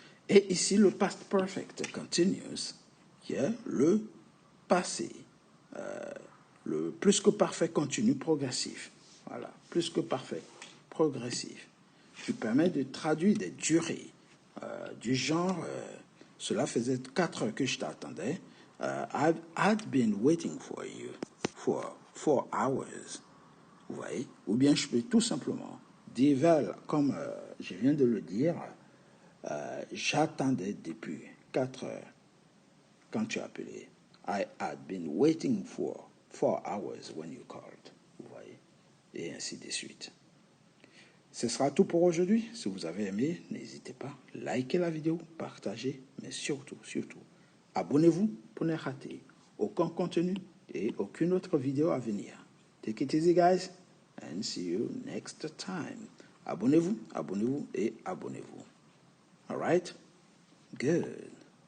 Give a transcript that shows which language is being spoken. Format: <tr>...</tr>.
<fr>Et ici, le past perfect continuous, qui est le passé, le plus que parfait continu progressif. Voilà, plus que parfait progressif. Qui permet de traduire des durées du genre, cela faisait 4 heures que je t'attendais.</fr> <en>I'd been waiting for you for 4 hours.</en> <fr>Vous voyez? Ou bien je peux tout simplement dire, comme je viens de le dire, j'attendais depuis 4 heures quand tu as appelé.</fr> <en>I had been waiting for 4 hours when you called.</en> <fr>Vous voyez? Et ainsi de suite. Ce sera tout pour aujourd'hui. Si vous avez aimé, n'hésitez pas, likez la vidéo, partagez, mais surtout, abonnez-vous pour ne rater aucun contenu et aucune autre vidéo à venir.</fr> <en>Take it easy, guys, and see you next time.</en> <fr>Abonnez-vous et abonnez-vous.</fr> <en>All right? Good.</en>